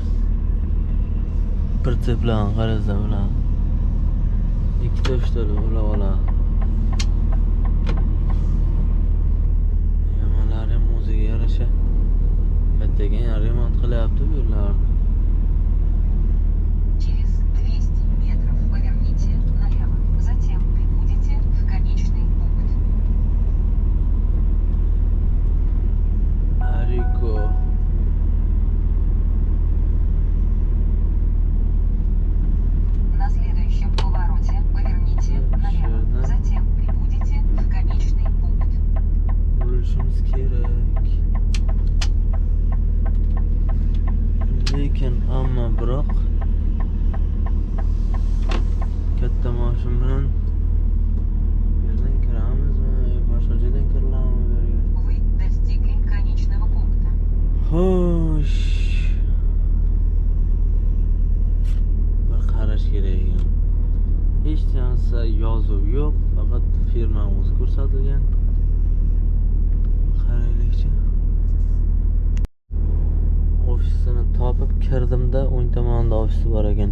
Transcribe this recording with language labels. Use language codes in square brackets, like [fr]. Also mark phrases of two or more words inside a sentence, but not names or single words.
[uz] Pritseplan qarasa bilan. Ikkita ushtali ulab oladi. Yamalari ham o'ziga yarasha kattagan remont qilyapti bu yerlarni. [ru] Через 200 метров поверните налево. Затем прибудете в конечный пункт. [uz] Ariko. [ru] На следующем повороте поверните налево. Затем прибудете в конечный пункт. [uz] Burilishimiz kerak. Lekin ammo biroq katta mashin bilan bu yerdan kiramizmi yo boshqa joydan kirilamizmi bu yerga? [ru] Вы достигли конечного пункта. [uz] Xo'sh. Bir qarash kerak ekan. Hech narsa yozuv yo'q, faqat firmamiz ko'rsatilgan. Qaraylikchi. Ofisini topib kirdimda, o'ng tomonda ofisi bor ekan.